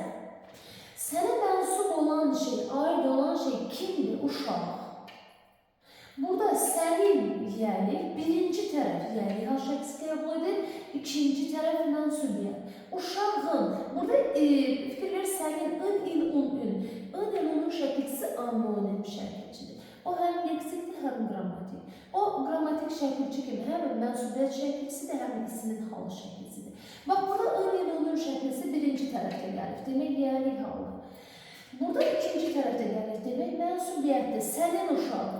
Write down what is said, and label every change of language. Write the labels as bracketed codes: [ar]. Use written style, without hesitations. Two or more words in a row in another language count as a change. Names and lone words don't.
[az] Sənə mənsub olan şey, aid olan şey kimdir? Uşaq. Burada sənin yiyəlik, birinci tərəf yiyəlik hal şəkilçisi qəbul edir, ikinci tərəf mənsubiyyət. Uşağın, burada fikir ver, sənin ın, in, un, ün. In, in, unun şəkilçisi anonim şəkilçidir. O həm leksikdir, həm qrammatik. O qrammatik şəkilçi kimi həm mənsubiyyət şəkilçisidir, həm ismin halı şəkilçisidir. Bax, burada ın, in, unun şəkilçisi birinci tərəfdə gəlir, demək yiyəlik halıdır. Burada ikinci tərəfdə gəlir, demək mənsubiyyətdir, sənin uşağın.